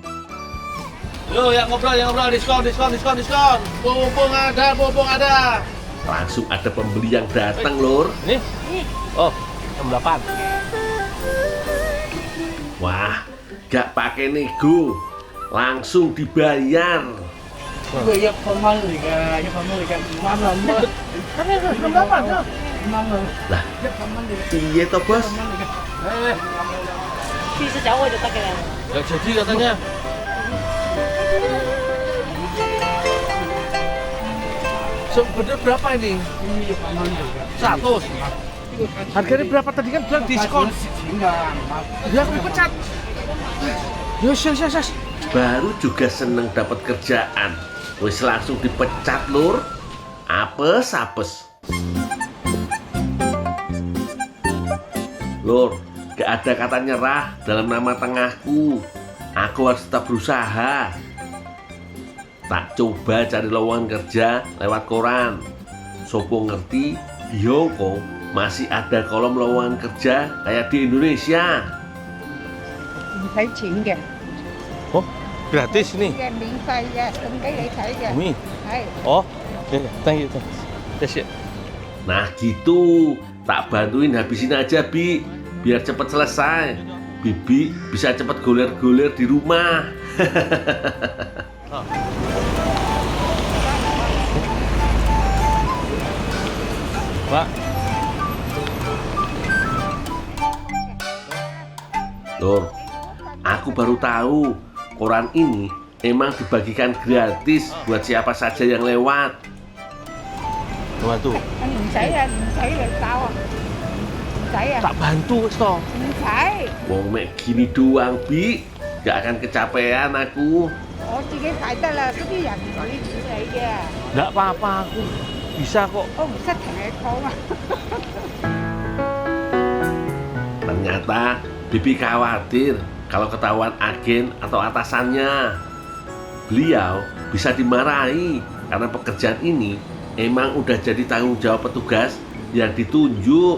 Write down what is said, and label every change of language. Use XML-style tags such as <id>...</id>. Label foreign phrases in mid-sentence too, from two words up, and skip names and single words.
<id>Yo, yang ngobrol, diskon. Mumpung ada. Langsung ada pembeli yang datang, Lur. Nih. Oh, 68. Wah, gak pakai nego, langsung dibayar. Iya, formal liga,</id> <jv>Lah, piye toh, Bos?</jv> <id>Gak jadi katanya. Sebenarnya berapa ini? 100. Harganya berapa tadi kan bilang diskon? Ya aku pecat. Yes. Baru juga seneng dapat kerjaan, wis langsung dipecat, Lur. Apes. Lur, gak ada kata nyerah dalam nama tengahku. Aku harus tetap berusaha. Tak coba cari lowongan kerja lewat koran.</id> <jv>Sopo ngerti</jv> <id>di Hongkong masih ada kolom lowongan kerja kayak di Indonesia.</id> <yue>唔使錢嘅，</yue> <id>Oh, gratis nih.</id> <yue>免費嘅，送俾你睇嘅，</yue> <id>Ini.</id> <yue>係。</yue> <en>Oh, thank you. Yes,</en> <id>ya. Nah gitu, tak bantuin habisin aja Bi, biar cepet selesai. Bibi bisa cepet goler-goler di rumah. Pak. Lor, aku baru tahu koran ini emang dibagikan gratis buat siapa saja yang lewat. Bantu.</id> <yue>唔使啊，唔使你搞啊，唔使啊，</yue> <id>Tak bantu, Sto.</id> <yue>唔使。</yue> <id>Wong mek gini doang Bi, gak akan kecapean aku.</id> <yue>我自己睇得啦，嗰啲人唔使錢你嘅，</yue> <id>Nggak apa-apa, aku bisa kok.</id> <yue>我唔識同你講啊。</yue> <id>Ternyata Bibi khawatir kalau ketahuan agen atau atasannya. Beliau bisa dimarahi karena pekerjaan ini emang udah jadi tanggung jawab petugas yang ditunjuk.</id>